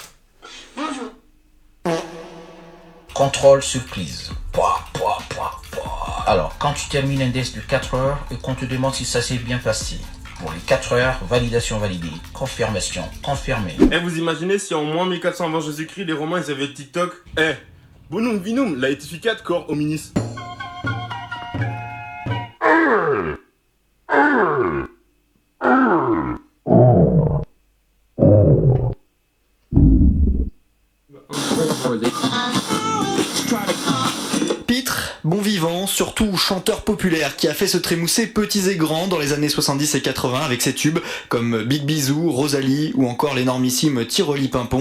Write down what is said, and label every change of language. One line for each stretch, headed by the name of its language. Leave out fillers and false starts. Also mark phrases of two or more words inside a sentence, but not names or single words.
French: Contrôle surprise. Pouah, pouah, pouah, pouah. Alors, quand tu termines un test de 4 heures et qu'on te demande si ça s'est bien passé, pour les 4 heures, validation validée, confirmation confirmée. Eh, vous imaginez si en moins 1400 avant Jésus-Christ, les Romains ils avaient TikTok?
Latin: Eh, bonum vinum, laetificat cor hominis.
French: Pitre, bon vivant, surtout chanteur populaire qui a fait se trémousser petits et grands dans les années 70 et 80 avec ses tubes comme Big Bisou, Rosalie ou encore l'énormissime Tiroli Pimpon.